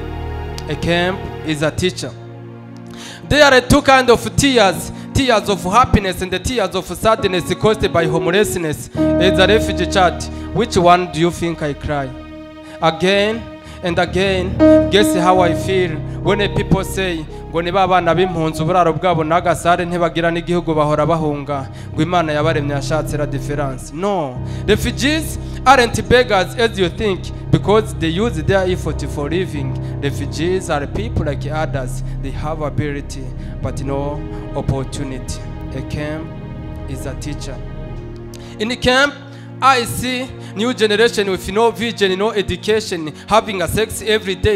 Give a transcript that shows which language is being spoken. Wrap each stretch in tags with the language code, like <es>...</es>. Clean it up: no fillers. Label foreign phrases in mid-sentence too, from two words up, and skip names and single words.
<en>A camp is a teacher. There are two kinds of tears. Tears of happiness and the tears of sadness caused by homelessness. As a refugee child, which one do you think I cry? Again and again, guess how I feel when people say</en> <rn>ngo ni babana b'impunzi uburaro bwabo n'agasare ntibagira n'igihugu bahora bahunga ngo Imana yabaremye yashatse</rn> <fr>la difference.</fr> <en>No, refugees aren't beggars as you think, because they use their effort for living. Refugees are people like others. They have ability but no opportunity. A camp is a teacher. In the camp, I see new generation with no vision, no education, having a sex every day.</en>